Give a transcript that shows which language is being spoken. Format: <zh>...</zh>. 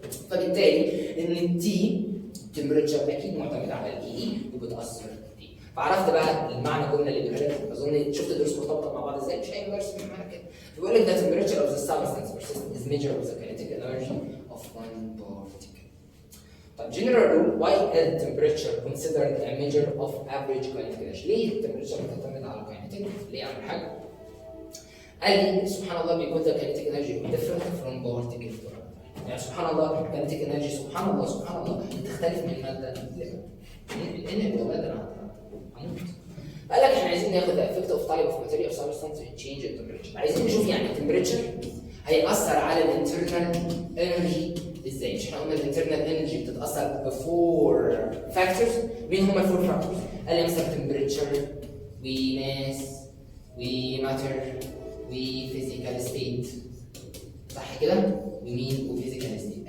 <ar>فبالتالي ان التي تمبريتشر اكيد معتمد على الاي اي وبتاثر فيه. فعرفت بقى المعنى الجمله اللي بيقولها لك. اظن شفت الدروس مرتبطه مع بعض ازاي؟ مش اي درس معنى كده. بيقول لك ده</ar> <en>temperature of the substance or system is measure of the kinetic energy of one طب general rule why is temperature considered a measure of average kinetic energy؟</en> <ar>ليه التمبريتشر بتعتمد على</ar> <en>kinetic؟</en> <ar>ليه أعمل حاجة؟ قال لي سبحان الله بيكون</ar> <en>the kinetic energy different from particle to other.</en> <ar>يعني سبحان الله kinetic energy سبحان الله تختلف من مادة لمادة. الإن والله ده أنا هموت. قال لك احنا عايزين ناخد</ar> <en>the effect of type of material substance and change the temperature.</en> <ar>عايزين نشوف يعني التمبريتشر هيأثر على الانترنال انرجي ازاي؟ مش احنا قلنا الانترنال انرجي بتتأثر بفور فاكتورز، مين هم الفور فاكتورز؟ قال لي مثلا</ar> <en>temperature</en> <ar>وماس وماتر وفيزيكال ستيت، صح كده؟ ومين؟ وفيزيكال ستيت.</ar>